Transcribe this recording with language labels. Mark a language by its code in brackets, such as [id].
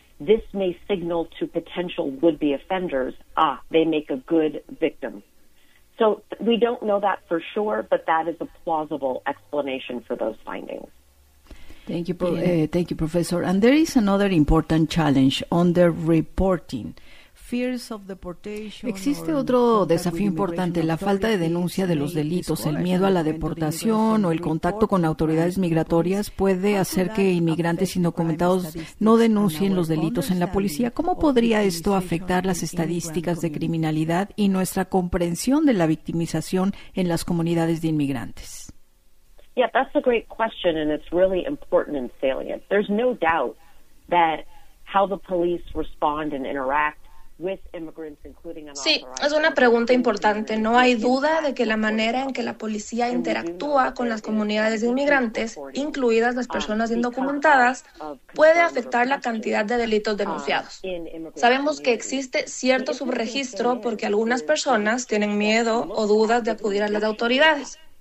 [en] This may signal to potential would-be offenders, they make a good victim. So we don't know that for sure, but that is a plausible explanation for those findings. Thank you, Professor. And there is another important challenge on the reporting. Fears of deportation. [es] Existe otro desafío importante, la falta de denuncia de los delitos, el miedo a la deportación o el contacto con autoridades migratorias puede hacer que inmigrantes indocumentados no denuncien los delitos en la policía. ¿Cómo podría esto afectar las estadísticas de criminalidad y nuestra comprensión de la victimización en las comunidades de inmigrantes? [en] Yeah, that's a great question, and it's really important and salient. There's no doubt that how the police respond and interact with immigrants, including unauthorized. [es] Sí, es una pregunta importante. No hay duda de que la manera en que la policía interactúa con las comunidades de inmigrantes, incluidas las personas indocumentadas, puede afectar la cantidad de delitos denunciados. Sabemos que existe cierto subregistro porque algunas personas tienen miedo o dudas de acudir a las autoridades.